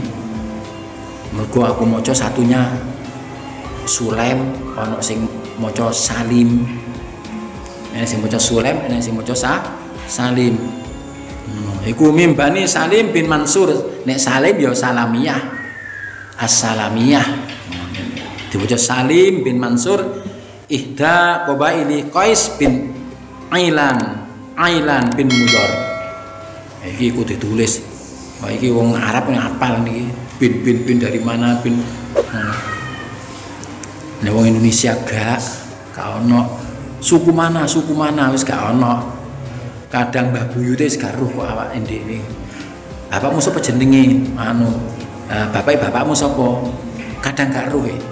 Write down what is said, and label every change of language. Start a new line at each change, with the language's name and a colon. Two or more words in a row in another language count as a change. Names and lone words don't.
Javanese: Mergo aku maca satunya Sulaim, ana sing maca Salim. Ana sing maca Sulaim, ana sing maca Salim. Iku mimbani Salim bin Mansur. Nek Salim ya Salamiyah. As-Salamiyah. Dibaca Salim bin Mansur
Arabic: ihda qabaili
Javanese: Qais bin Ailan bin Mudhar. Iki kudu ditulis. Wah iki wong Arab ngapal niki.
Indonesian: Bin dari mana bin.
Javanese: Nek wong Indonesia gak ono. Suku mana wis gak ono. Kadang Mbah Buyute wis gak roh kok awake dhewe. Bapakmu sapa jenenge? Bapakmu sapa? Kadang gak roh.